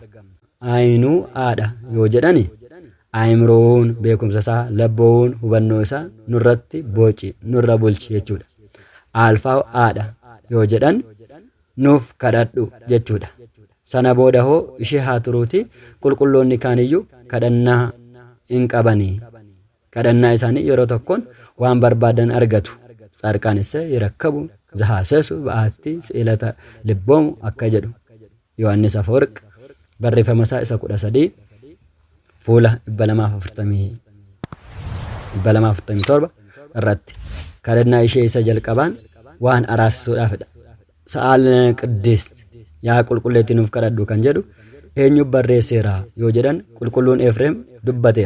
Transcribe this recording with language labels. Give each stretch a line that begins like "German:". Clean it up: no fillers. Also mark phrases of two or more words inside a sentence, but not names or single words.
Oromo: Aynuu haadha yoo jedhani ayimroon beekumsa isaa labboon hubannoo isaa nurratti boci nurra bulchi jechuudha. Alfaa haadha yoo jedhan nuuf kadhadhu jechuudha. Sana booda hoo ishee haa turuuti qulqulloonni kaaniyyuu kadhannaa hin qabanii. Kadhannaa isaanii yeroo tokkoon waan barbaadan argatu.
Geez: ጻድቃንስ ይረከቡ ዘሐሰሱ በአቲ ስዕለተ ልቦሙ
Oromo: akka jedhu Yohaannis Afoorq barreeffama isaa isa 13 fuula 247 irratti kadhannaa ishee isa jalqabaan waan araarsuudhaafidha.
Geez: ሰአሊ ለነ ቅድስት
Oromo: yaa qulqulleetti nuuf kadhadhu kan jedhu eenyu barreesseera yoo jedhan qulqulluun Efreem dubbateera.